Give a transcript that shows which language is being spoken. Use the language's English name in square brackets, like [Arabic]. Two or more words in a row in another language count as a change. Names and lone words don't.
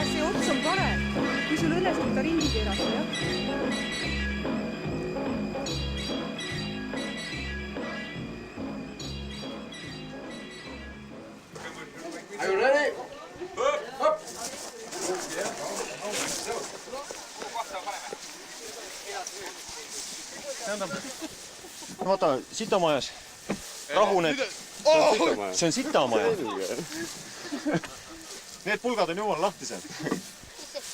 [Estonian] see ots on parem, kui sul õnnestub ta ringi keerata, jah? [English] Are you ready? Up! [Estonian] Vaata, sitamajas. Rahuned. See on sitamaja. Need pulgad on jumala lahtised.